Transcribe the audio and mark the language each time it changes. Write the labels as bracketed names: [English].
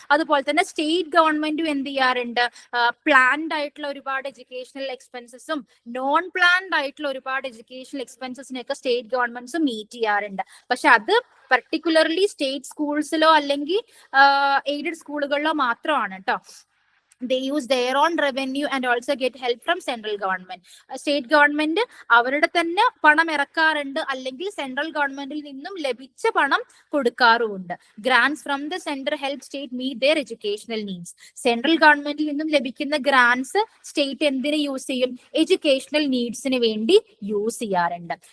[Malayalam] അതുപോലെ തന്നെ സ്റ്റേറ്റ് ഗവൺമെന്റും എന്ത് ചെയ്യാറുണ്ട്, പ്ലാൻഡ് ആയിട്ടുള്ള ഒരുപാട് എഡ്യൂക്കേഷണൽ എക്സ്പെൻസസും നോൺ പ്ലാൻഡ് ആയിട്ടുള്ള ഒരുപാട് എഡ്യൂക്കേഷണൽ എക്സ്പെൻസസിനെയൊക്കെ സ്റ്റേറ്റ് ഗവൺമെന്റ്സും മീറ്റ് ചെയ്യാറുണ്ട്. പക്ഷെ അത് പർട്ടിക്കുലർലി സ്റ്റേറ്റ് സ്കൂൾസിലോ അല്ലെങ്കിൽ എയ്ഡഡ് സ്കൂളുകളിലോ മാത്രമാണ് കേട്ടോ. [English] They use their own revenue and also get help from central government. [Malayalam] State government അവരുടെ തന്നെ പണം ഇറക്കാറുണ്ട്, അല്ലെങ്കിൽ സെൻട്രൽ ഗവൺമെന്റിൽ നിന്നും ലഭിച്ച പണം കൊടുക്കാറുമുണ്ട്. [English] Grants from the centre help state meet their educational needs. [Malayalam] Central ഗവൺമെന്റിൽ നിന്നും ലഭിക്കുന്ന ഗ്രാൻസ് സ്റ്റേറ്റ് എന്തിനു യൂസ് ചെയ്യും, എഡ്യൂക്കേഷണൽ നീഡ്സിന് വേണ്ടി യൂസ് ചെയ്യാറുണ്ട്.